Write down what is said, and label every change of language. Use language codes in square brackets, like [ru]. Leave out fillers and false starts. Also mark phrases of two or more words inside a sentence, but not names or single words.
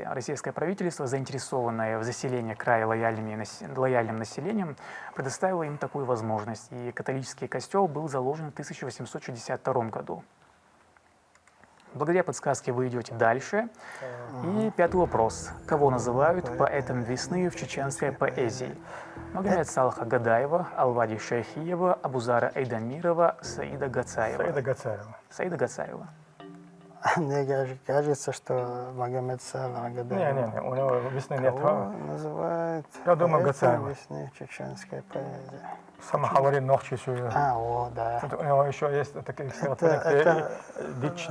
[ru] Российское правительство, заинтересованное в заселении края лояльным населением, предоставило им такую возможность. И католический костел был заложен в 1862 году. Благодаря подсказке вы идете дальше. И пятый вопрос. Кого называют поэтом весны в чеченской поэзии? Магомед Салха Гадаева, Алвади Шайхиева, Абузара Эйдамирова, Саида Гацаева. Саида Гацаева. Саида Гацаева. Мне кажется, что Магомед Салах Гадаев. Не, у него весны нет. Кого называют Я думаю, поэтом Гацаева. весны чеченской поэзии. Сама говорит ночью еще. О, да. У него еще есть такие это- дичь,